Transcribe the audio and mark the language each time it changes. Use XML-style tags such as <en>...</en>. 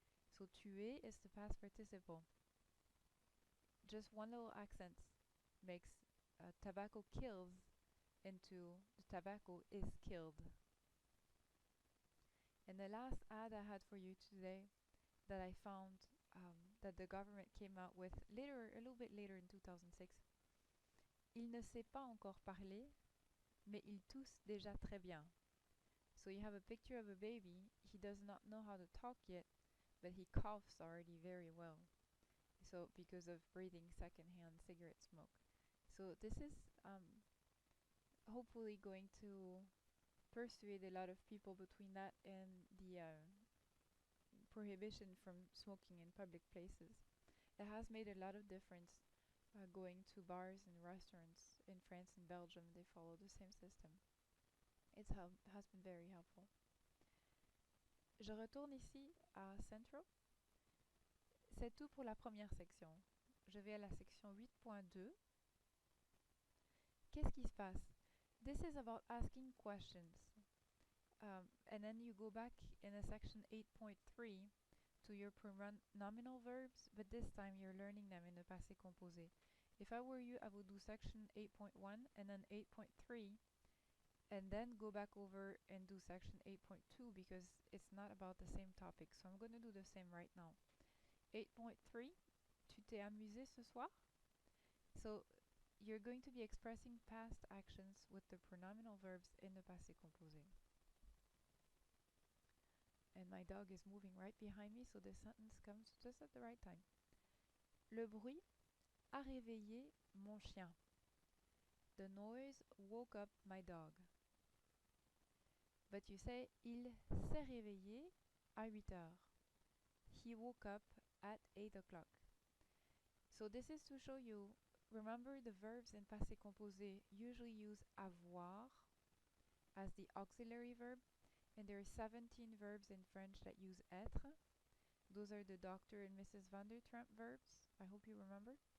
<en>So tuer is the past participle. Just one little accent makes tobacco kills into the tobacco is killed. And the last ad I had for you today that I found that the government came out with later, a little bit later in 2006.</en> <fr>Il ne sait pas encore parler, mais il tousse déjà très bien.</fr> <en>So you have a picture of a baby. He does not know how to talk yet, but he coughs already very well. So because of breathing secondhand cigarette smoke. So this is hopefully going to persuade a lot of people between that and the prohibition from smoking in public places. It has made a lot of difference going to bars and restaurants in France and Belgium. They follow the same system. Has been very helpful.</en> <fr>Je retourne ici à Central. C'est tout pour la première section. Je vais à la section 8.2. Qu'est-ce qui se passe?</fr> <en>This is about asking questions. And then you go back in a section 8.3 to your pronominal verbs, but this time you're learning them in the passé composé. If I were you, I would do section 8.1 and then 8.3 and then go back over and do section 8.2 because it's not about the same topic. So I'm going to do the same right now. 8.3,</en> <fr>tu t'es amusé ce soir?</fr> <en>So you're going to be expressing past actions with the pronominal verbs in the passé composé. And my dog is moving right behind me, so this sentence comes just at the right time.</en> <fr>Le bruit a réveillé mon chien.</fr> <en>The noise woke up my dog. But you say</en> <fr>il s'est réveillé à 8 heures.</fr> <en>He woke up at 8 o'clock. So this is to show you, remember the verbs in passé composé usually use avoir as the auxiliary verb, and there are 17 verbs in French that use être. Those are the Dr. and Mrs. Van der Tramp verbs. I hope you remember.</en>